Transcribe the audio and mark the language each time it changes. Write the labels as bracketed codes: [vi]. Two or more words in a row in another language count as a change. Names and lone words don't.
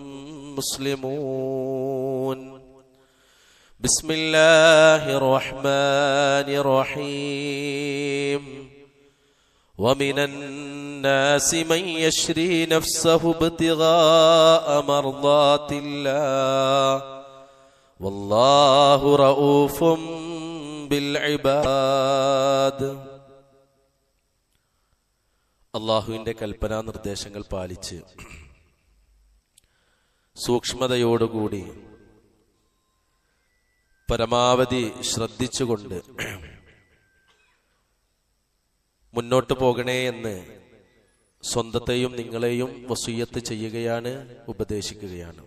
[ar] مسلمون بسم الله الرحمن الرحيم ومن الناس من يشري نفسه ابتغاء مرضات الله والله رؤوف بالعباد. [ml] അല്ലാഹുവിന്റെ കൽപ്പനാ നിർദ്ദേശങ്ങൾ പാലിച്ച് സൂക്ഷ്മതയോടുകൂടി പരമാവധി ശ്രദ്ധിച്ചുകൊണ്ട് മുന്നോട്ട് പോകണേ എന്ന് സ്വന്തത്തെയും നിങ്ങളെയും വസിയ്യത്ത് ചെയ്യുകയാണ്, ഉപദേശിക്കുകയാണ്.